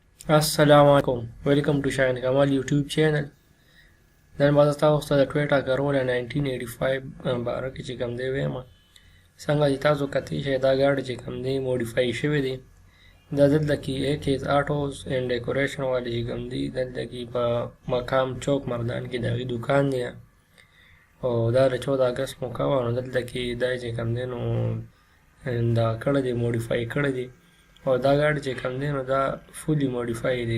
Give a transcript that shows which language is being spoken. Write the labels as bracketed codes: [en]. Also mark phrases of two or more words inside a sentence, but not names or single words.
[ar] السلام عليكم. [en] Welcome to Shine Kamal YouTube channel. [ps] نن به تاسو ته د ټویوټا کرولا 1985 باره کې چې کوم دی وایم. څنګه چې تاسو کتلی شئ دا ګاډی چې کوم دی موډیفای شوی دی. دا دلته کې AK's Autos and Decoration والے چې کوم دی دلته کې په مقام چوک مردان کې د هغې دوکان دی او دا د 14 اګست موقع وه نو دلته کې دا چې کوم دی نو دا کړی دی موډیفای کړی دی او دا ګاډی چې کوم دی نو دا فولي موډیفای دی.